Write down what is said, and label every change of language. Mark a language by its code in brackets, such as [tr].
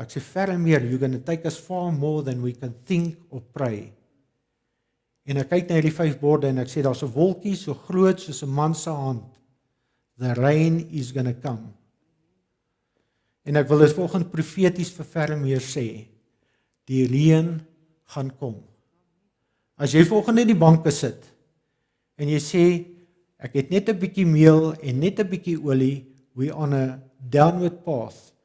[af] Ek sê verre meer, [en] you're going to take us far more than we can think or pray. [af] En ek kyk na hierdie 5 borde en ek sê, daar's 'n wolkie so groot soos 'n man se hand. [en] The rain is going to come. [af] En ek wil dit volgens profeties vir verre meer sê, die reën gaan kom. As jy volgende in die banke sit, en jy sê, Ek het net 'n bietjie meel en net 'n bietjie olie, [en] we on a downward path.